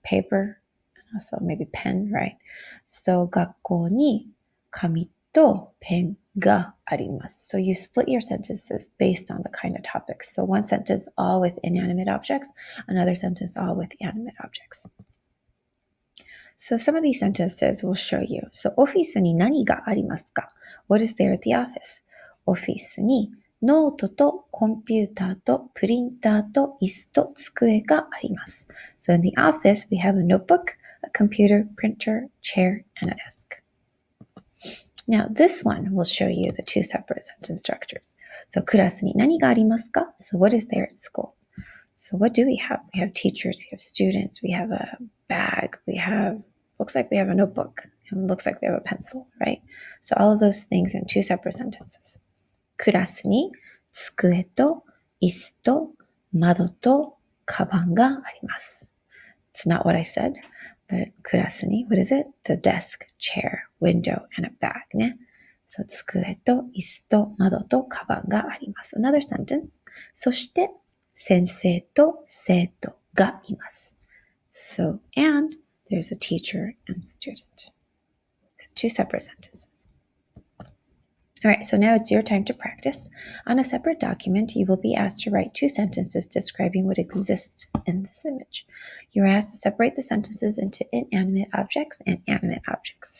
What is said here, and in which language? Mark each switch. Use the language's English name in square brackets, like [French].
[English] Paper, also maybe pen, right? So [Japanese] 学校に紙とペンがあります。 [English] So you split your sentences based on the kind of topics. So one sentence all with inanimate objects, another sentence all with animate objects. So some of these sentences will show you. [Japanese] So オフィスに何がありますか? [English] What is there at the office? [Japanese] オフィスにノートとコンピューターとプリンターと椅子と机があります。 [English] So in the office, we have a notebook, a computer, printer, chair, and a desk. Now this one will show you the two separate sentence structures. [Japanese] So クラスに何がありますか? [English] So what is there at school? So what do we have? We have teachers, we have students, we have a bag, looks like we have a notebook, and looks like we have a pencil, right? So all of those things in two separate sentences. [Japanese] クラスに机と椅子と窓とカバンがあります。 [English] It's not what I said, but クラスに, what is it? The desk, chair, window, and a bag ね。 [Japanese] So 机と椅子と窓とカバンがあります。 [English] Another sentence. [Japanese] そして先生と生徒がいます。 [English] So, and there's a teacher and student. So two separate sentences. All right, so now it's your time to practice. On a separate document, you will be asked to write two sentences describing what exists in this image. You're asked to separate the sentences into inanimate objects and animate objects.